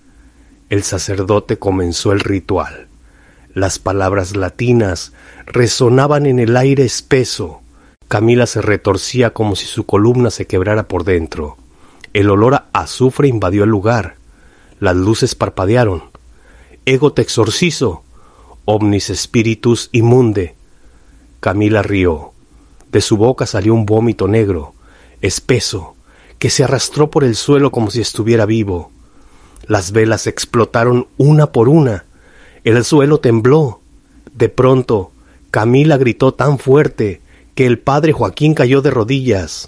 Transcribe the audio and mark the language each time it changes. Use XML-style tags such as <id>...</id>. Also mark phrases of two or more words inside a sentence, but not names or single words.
<es>El sacerdote comenzó el ritual. Las palabras latinas resonaban en el aire espeso. Camila se retorcía como si su columna se quebrara por dentro. El olor a azufre invadió el lugar. Las luces parpadearon.</es> <la>«Ego te exorcizo, omnis spiritus immunde».</la> <es>Camila rió. De su boca salió un vómito negro, espeso, que se arrastró por el suelo como si estuviera vivo. Las velas explotaron una por una. El suelo tembló. De pronto, Camila gritó tan fuerte que el padre Joaquín cayó de rodillas.</es>